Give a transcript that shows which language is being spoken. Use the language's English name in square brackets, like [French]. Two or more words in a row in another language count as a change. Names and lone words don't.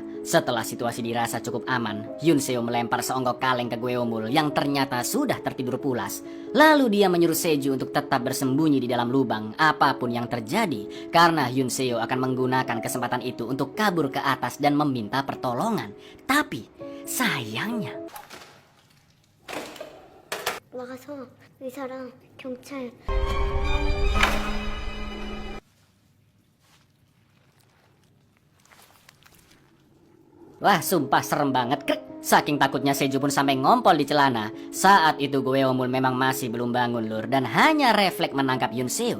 [Indonesian] Setelah situasi dirasa cukup aman, Hyun Seo melempar seonggok kaleng ke Gweomul yang ternyata sudah tertidur pulas. Lalu dia menyuruh Seju untuk tetap bersembunyi di dalam lubang apapun yang terjadi, karena Hyun Seo akan menggunakan kesempatan itu untuk kabur ke atas dan meminta pertolongan. Tapi sayangnya [Korean] 나가서 의사랑 경찰 [Indonesian] wah, sumpah serem banget, krek. Saking takutnya Seju pun sampai ngompol di celana. Saat itu Gweomul memang masih belum bangun lur dan hanya refleks menangkap Hyun Seo.